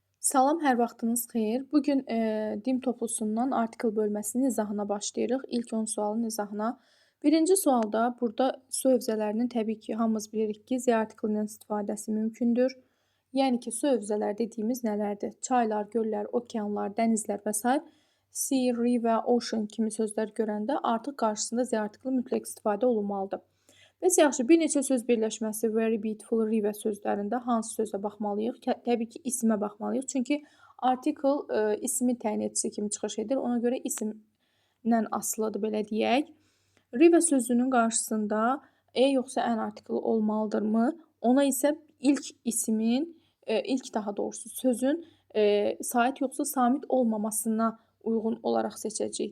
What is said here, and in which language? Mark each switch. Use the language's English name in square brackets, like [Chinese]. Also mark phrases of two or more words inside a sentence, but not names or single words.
[Azerbaijani] Salam, hər vaxtınız xeyir. Bugün dim toplusundan artikel bölməsinin izahına başlayırıq. İlk 10 sualın izahına. Birinci sualda burada su hövzələrinin təbii ki, hamımız bilirik ki, Z artiklından istifadəsi mümkündür. Yəni ki, su hövzələr dediyimiz nələrdir? Çaylar, göllər, okeanlar, dənizlər və s. [English] Sea, river, ocean [Azerbaijani] kimi sözlər görəndə artıq qarşısında Z artiklı mütləq istifadə olunmalıdır. Bəs yaxşı, bir neçə söz birləşməsi [English] very beautiful river [Azerbaijani] sözlərində hansı sözə baxmalıyıq? Təbii ki, ismə baxmalıyıq. Çünki artikel ismin təyin edicisi kimi çıxış edir. Ona görə isimdən asılıdır, belə deyək. River sözünün qarşısında yoxsa an artikel olmalıdırmı? Ona isə ilk ismin, ilk daha doğrusu sözün sait yoxsa samit olmamasına uyğun olaraq seçəcəyik.